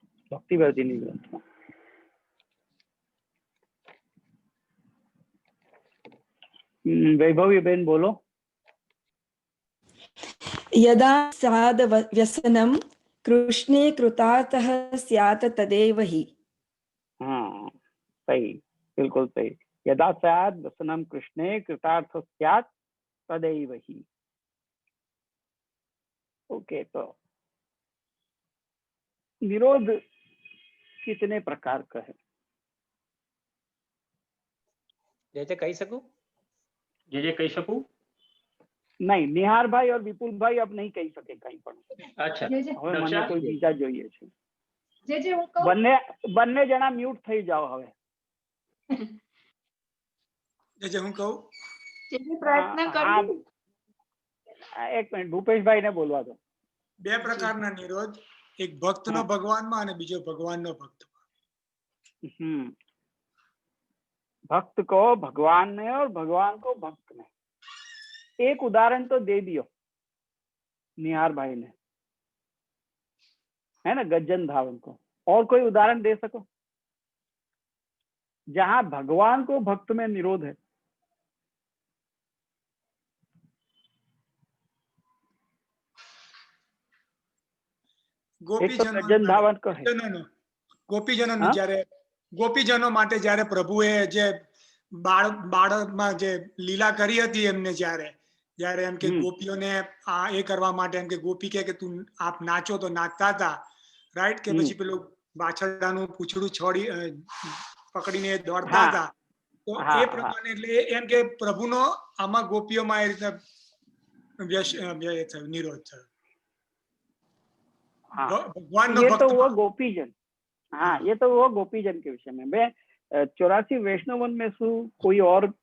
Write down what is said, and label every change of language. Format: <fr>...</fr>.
<gu>ભક્તિવર્ધિની ગ્રંથમાં વૈભવીબેન બોલો.</gu> <sa>યદા સાદ વ્યસનમ કૃષ્ણે કૃતાર્થઃ સ્યાત તદેવ હિ.</sa> <hi>हाँ, सही, बिल्कुल सही.</hi> <sa>यदा स्यात् व्यसनं कृष्णे कृतार्थ स्यात् तदैव हि.</sa> <hi>ओके, तो निरोध कितने प्रकार का है? जैसे कही सकूं? जे कही सकूं? नहीं, निहार भाई और विपुल भाई अब नहीं कही सके कहीं पर. अच्छा,</hi> <gu>હવે મને કોઈ બીજા જોઈએ છે. જે હું કહું, બંને જણા મ્યુટ થઈ જાઓ હવે. જે હું કહું, પ્રયત્ન કરું. એક મિનિટ, ભૂપેશભાઈ ને બોલવા દો. બે પ્રકારના નિરોધ, એક ભક્તનો ભગવાનમાં અને બીજો ભગવાનનો ભક્તમાં.</gu> <hi>भक्त को भगवान ने और भगवान को भक्त ने. एक उदाहरण तो दे दियो निहार भाई ने, है ना, गज्जन धावन को. और कोई उदाहरण दे सको जहां भगवान को भक्त में निरोध है?</hi> <gu>ગજન ધાવન કહે. ગોપીજનો જ્યારે ગોપીજનો માટે જ્યારે પ્રભુએ જે બાળમાં જે લીલા કરી હતી એમને જ્યારે એમ કે ગોપીઓને આ એ કરવા માટે એમ કે ગોપી કે તું આપ નાચો તો નાચતા હતા, રાઈટ, કે પછી પેલું બાછડાનું પૂંછડું છોડી પકડીને દોડતા હતા. તો એ પ્રમાણે એટલે એમ કે પ્રભુનો આમાં ગોપીઓમાં એ રીતે નિરોધ થયો.</gu> <hi>ये तो वो गोपीजन, हाँ, ये तो वो गोपीजन के विषय में. मैं 84 वैष्णवन में शू कोई और</hi>